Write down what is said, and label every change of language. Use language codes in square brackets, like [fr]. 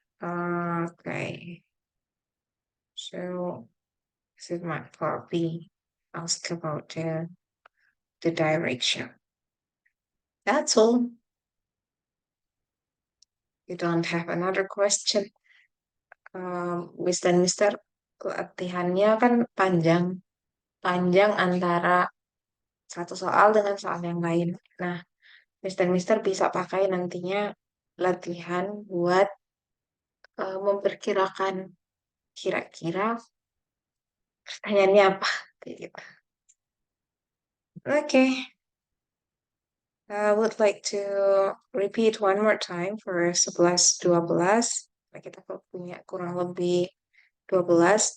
[en] Okay. So, is it my copy? Ask about the the direction. That's all. You don't have another question. [id] Miss dan Mister, latihannya kan panjang antara satu soal dengan soal yang lain. Nah, Miss dan Mister bisa pakai nantinya latihan buat memperkirakan kira-kira pertanyaannya apa. Kayak gitu. Oke. [en] I would like to repeat one more time for 11-12. [id] Nah, kita punya kurang lebih 12.